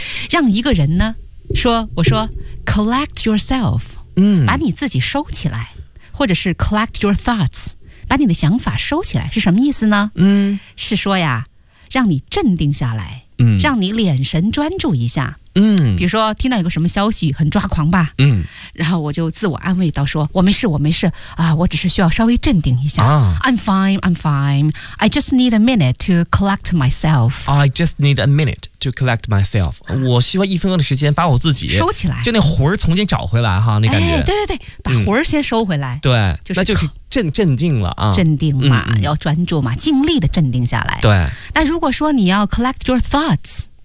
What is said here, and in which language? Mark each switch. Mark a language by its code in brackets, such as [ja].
[zh] 让一个人呢说，我说 [en] collect yourself， [zh] 把你自己收起来，或者是 [en] collect your thoughts， [zh] 把你的想法收起来，是什么意思呢？是说呀，让你镇定下来，让你脸神专注一下。比如说听到一个什么消息很抓狂吧，然后我就自我安慰到说，我没事啊，我只是需要稍微镇定一下。 [en] I'm fine. I just need a minute to collect myself. I just need a minute to collect myself. [zh] 我需要一分钟的时间把我自己收起来，就那魂儿重新找回来哈，那感觉。哎，对，把魂儿先收回来。对，那就是镇定了啊。镇定嘛，要专注嘛，尽力的镇定下来。对。那如果说你要 [en] collect your thoughts。